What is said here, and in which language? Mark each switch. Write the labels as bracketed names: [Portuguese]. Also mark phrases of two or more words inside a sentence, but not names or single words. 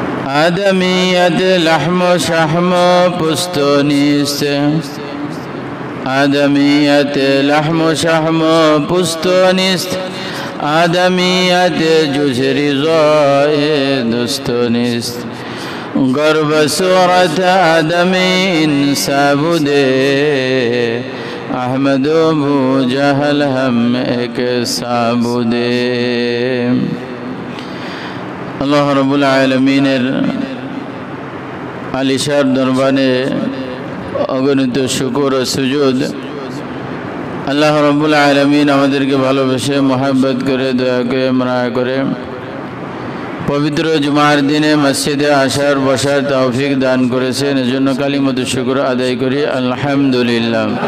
[Persian] آدمیت لحم و شحم و پوست و نیست آدمیت لحم و شحم و پوست و نیست آدمیت جز رضای دوست و نیست گرب صورت آدمی انسا بوده احمد و ابو جهل هم ایک سا بوده [Bangla] আল্লাহ রাব্বুল আলামিনের আলিশার দরবারে অগণিত শুকর ও সুজুদ। আল্লাহ রাব্বুল আলামিন আমাদেরকে ভালোবেসে মহব্বত করে দয়া করে মায়া করে পবিত্র জুমার দিনে মসজিদে আসার বসার তৌফিক দান করেছেন, এজন্য কালিমাতুশ শুকর আদায় করি আলহামদুলিল্লাহ।